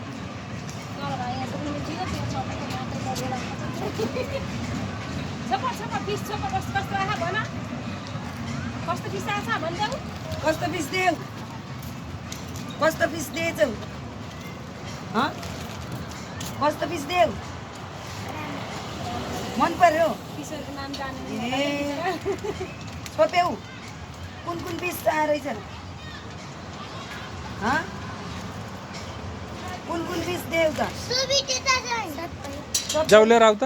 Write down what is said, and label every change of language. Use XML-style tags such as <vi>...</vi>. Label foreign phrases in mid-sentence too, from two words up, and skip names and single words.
<ne>Costa bis deu. Costa bis deu. Hã? Costa bis deu. मन पर्यो किशोरको नाम जाने छोप्यौ कुन कुन पिस रहेछन् हँ कुन कुन पिस देऊ त जाऊ लिएर आऊ त</ne>